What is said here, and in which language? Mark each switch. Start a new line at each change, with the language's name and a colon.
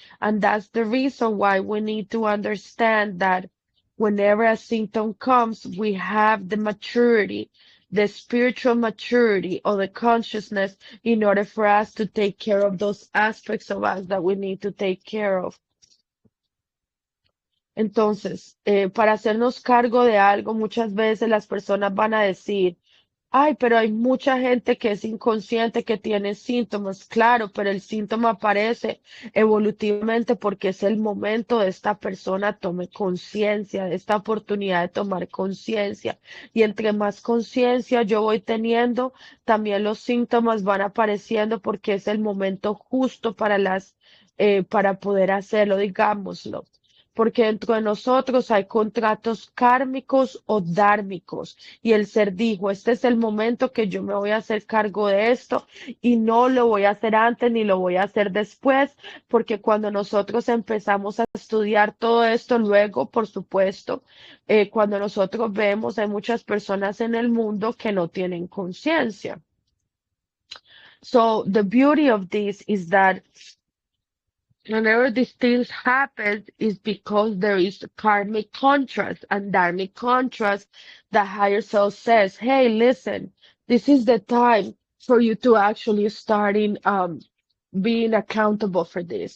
English: And that's the reason why we need to understand that whenever a symptom comes, we have the maturity, the spiritual maturity or the consciousness in order for us to take care of those aspects of us that we need to take care of.
Spanish: Entonces, para hacernos cargo de algo, muchas veces las personas van a decir, ay, pero hay mucha gente que es inconsciente, que tiene síntomas, claro, pero el síntoma aparece evolutivamente porque es el momento de esta persona tome conciencia, de esta oportunidad de tomar conciencia. Y entre más conciencia yo voy teniendo, también los síntomas van apareciendo porque es el momento justo para poder hacerlo, digámoslo, porque dentro de nosotros hay contratos kármicos o dármicos. Y el ser dijo, este es el momento que yo me voy a hacer cargo de esto y no lo voy a hacer antes ni lo voy a hacer después, porque cuando nosotros empezamos a estudiar todo esto, luego, por supuesto, cuando nosotros vemos, hay muchas personas en el mundo que no tienen conciencia.
English: So the beauty of this is that whenever these things happen is because there is karmic contrast and dharmic contrast. The higher self says, hey, listen, this is the time for you to actually starting being accountable for this.